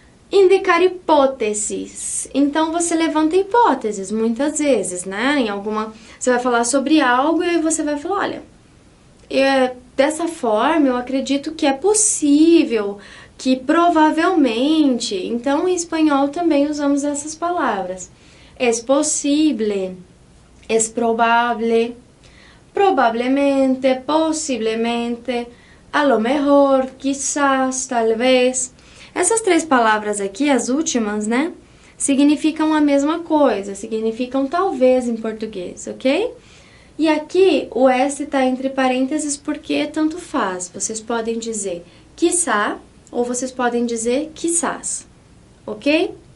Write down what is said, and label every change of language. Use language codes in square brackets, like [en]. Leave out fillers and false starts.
[pt] Indicar hipóteses. Então você levanta hipóteses muitas vezes, né? Você vai falar sobre algo e aí você vai falar, olha, dessa forma eu acredito que é possível, que provavelmente. Então em espanhol também usamos essas palavras. [es] Es posible, es probable, probablemente, posiblemente, a lo mejor, quizás, tal vez. [pt] Essas três palavras aqui, as últimas, né, significam a mesma coisa, significam talvez em português, ok? E aqui o S está entre parênteses porque tanto faz. Vocês podem dizer quizá ou vocês podem dizer quizás, ok?